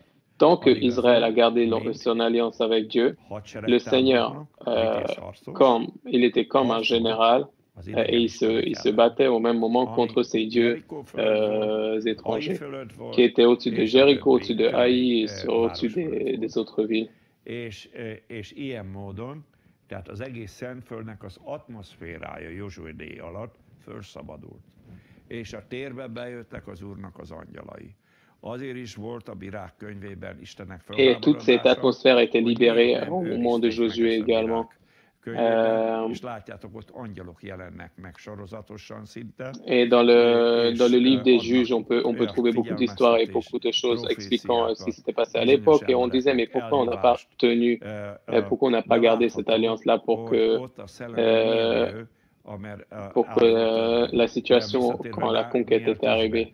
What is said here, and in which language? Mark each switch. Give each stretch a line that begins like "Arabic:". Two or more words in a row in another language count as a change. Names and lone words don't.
French: Tant que Israël a gardé son alliance avec Dieu, le Seigneur, il était comme un général, et il se battait au même moment contre ces dieux étrangers qui étaient au-dessus de Jéricho, au-dessus de Haï et au-dessus des autres villes.
Hungarian: És ilyen módon, tehát az egész Szentföldnek az atmoszférája Józsué díj alatt felszabadult. És a térbe bejöttek az Úrnak az angyalai. Azért is volt a Bírák könyvében Istennek felháborodása.
French: Et toute cette atmosphère était libérée au moment de Josué également.
Hungarian: És látjátok, ott angyalok jelennek meg sorozatosan szinte.
French: Et dans le livre des juges, on peut trouver beaucoup d'histoires et beaucoup de choses expliquant ce qui s'était passé à l'époque. Et on disait, mais pourquoi on n'a pas tenu, pourquoi on n'a pas gardé cette alliance-là pour que la situation, quand la conquête était arrivée.